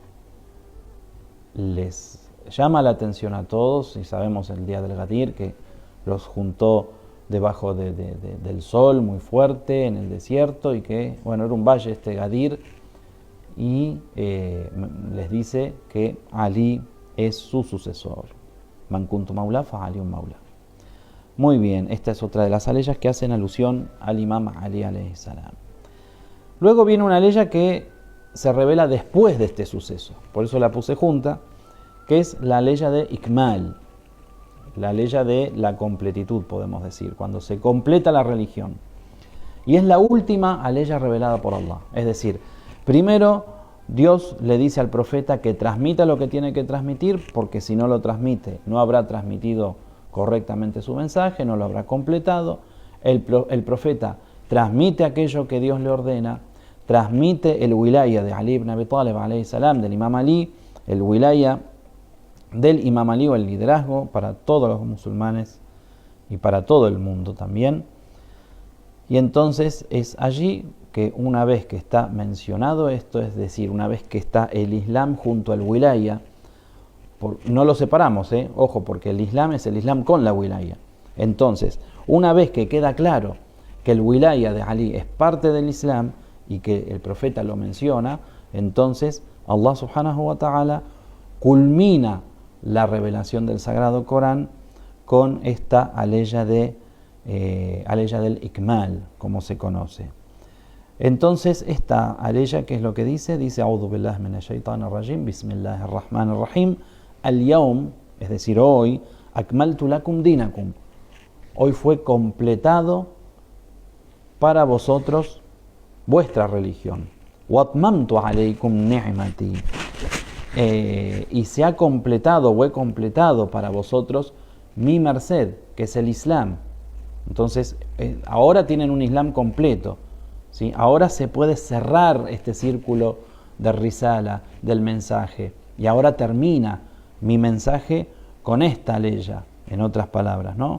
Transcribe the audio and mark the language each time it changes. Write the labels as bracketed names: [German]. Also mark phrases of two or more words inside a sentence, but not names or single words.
[Spanish] les llama la atención a todos, y sabemos el día del Ghadir, que los juntó debajo del sol muy fuerte en el desierto, y que, bueno, era un valle este Ghadir, y les dice que Ali es su sucesor. [Arabic] من كنت مولاه فعلي مولاه. [Spanish] Muy bien, esta es otra de las aleyas que hacen alusión al Imam Ali [Arabic] عليه السلام. [Spanish] Luego viene una aleya que se revela después de este suceso, por eso la puse junta, que es la aleya de Ikmal, la aleya de la completitud, podemos decir, cuando se completa la religión. Y es la última aleya revelada por Allah. Es decir, primero Dios le dice al profeta que transmita lo que tiene que transmitir, porque si no lo transmite, no habrá transmitido correctamente su mensaje, no lo habrá completado. El profeta transmite aquello que Dios le ordena, transmite el wilaya de Ali ibn Abi Talib [Arabic] عليه السلام, [Spanish] del Imam Ali, el wilaya del Imam Ali, o el liderazgo para todos los musulmanes y para todo el mundo también. Y entonces es allí que, una vez que está mencionado esto, es decir, una vez que está el Islam junto al wilaya, no lo separamos, ojo, porque el Islam es el Islam con la wilaya. Entonces, una vez que queda claro que el wilaya de Ali es parte del Islam y que el profeta lo menciona, entonces Allah [Arabic] سبحانه وتعالى [Spanish] culmina la revelación del Sagrado Corán con esta aleya del Ikmal, como se conoce. Entonces, esta aleya, ¿qué es lo que dice? Dice: [Arabic] أعوذ بالله من الشيطان الرجيم، بسم الله الرحمن الرحيم. Al-yawm, [Spanish] es decir, hoy, [Arabic] أكملت لكم دينكم, [Spanish] hoy fue completado para vosotros vuestra religión. [Arabic] وأتممت عليكم نعمتي, [Spanish] y se ha completado o he completado para vosotros mi merced, que es el Islam. Entonces, ahora tienen un Islam completo, ¿sí? Ahora se puede cerrar este círculo de risala, del mensaje, y ahora termina mi mensaje con esta ley, en otras palabras, ¿no?